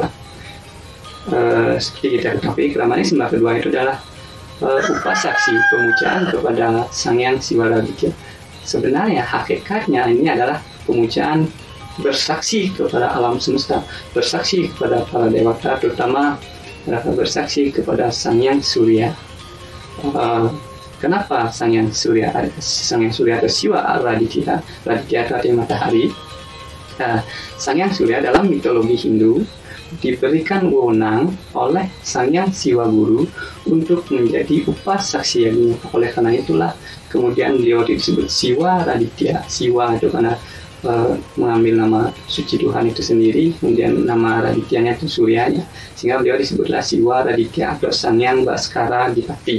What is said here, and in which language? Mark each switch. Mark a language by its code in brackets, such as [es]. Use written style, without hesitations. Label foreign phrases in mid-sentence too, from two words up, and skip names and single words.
[id] Seperti kita ketahui, Kramaning Sembah kedua itu adalah upasaksi pemujaan kepada Sang Hyang Siwaraditya. Sebenarnya hakikatnya ini adalah pemujaan bersaksi kepada alam semesta, bersaksi kepada para dewata, terutama bersaksi kepada Sang Hyang Surya. Kenapa Sang Hyang Surya atau Siwa Raditya? Raditya itu artinya matahari. Sang Hyang Surya dalam mitologi Hindu diberikan wewenang oleh Sang Hyang Siwa Guru untuk menjadi upasaksi yagna. Oleh karena itulah kemudian beliau disebut Siwa Raditya. Siwa itu karena mengambil nama suci Tuhan itu sendiri, kemudian nama Radityanya itu Suryanya, sehingga beliau disebutlah Siwa Raditya atau Sang Hyang Baskara Dipati.